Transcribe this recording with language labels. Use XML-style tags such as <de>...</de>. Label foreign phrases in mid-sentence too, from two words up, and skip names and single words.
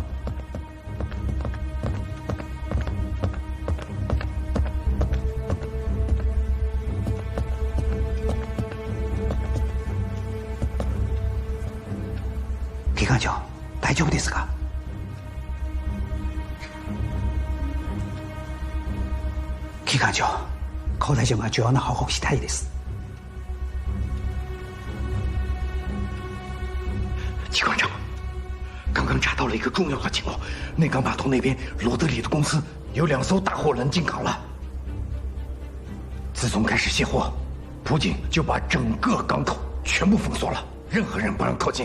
<ja>機関長、大丈夫ですか？機関長、高大将が重要な報告したいです。</ja> <zh>机关长，刚刚查到了一个重要的情况，内港码头那边罗德里的公司有2艘大货轮进港了。自从开始卸货，普警就把整个港口全部封锁了，任何人不让靠近。</zh>